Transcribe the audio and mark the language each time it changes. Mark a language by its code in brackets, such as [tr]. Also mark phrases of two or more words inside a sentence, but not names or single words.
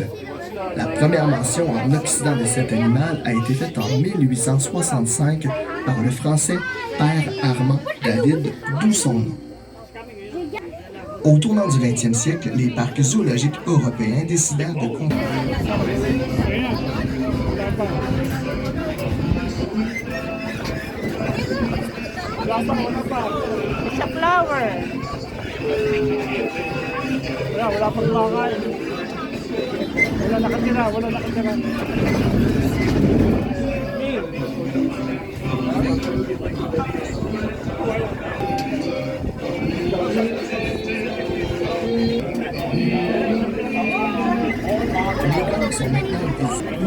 [fr] La première mention en Occident de cet animal a été faite en 1865 par le français Père Armand David, d'où son nom. Au tournant du 20e siècle, les parcs zoologiques européens décidèrent de [en] It's a flower. [tl] Wala pang bakal. Wala nakatira. [fr] sont maintenant visibles.